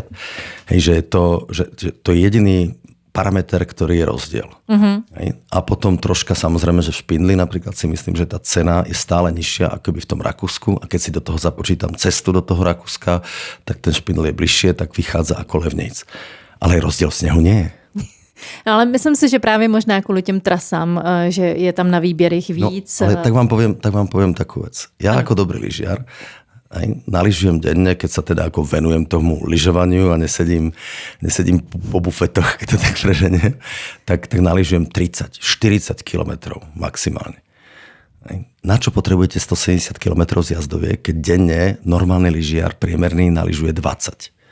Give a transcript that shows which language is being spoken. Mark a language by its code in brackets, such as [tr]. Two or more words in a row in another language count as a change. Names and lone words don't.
[sk] Hej, že to je jediný parameter, ktorý je rozdiel. Hej. A potom troška samozrejme, že v Špindli napríklad si myslím, že tá cena je stále nižšia ako by v tom Rakúsku a keď si do toho započítam cestu do toho Rakúska, tak ten Špindl je bližšie, tak vychádza ako levnejc. Ale rozdiel v snehu nie je. [cs] No, ale myslím si, že právě možná kvůli těm trasám, že je tam na výběr jich víc. [sk] No, ale tak vám poviem takú vec. Ja ako dobrý lyžiar naližujem denne, keď sa teda ako venujem tomu lyžovaniu a nesedím po bufetoch, keď to tak preženie, tak naližujem 30-40 kilometrov maximálne. Na čo potrebujete 170 kilometrov zjazdoviek, keď denne normálny lyžiar priemerný naližuje 20?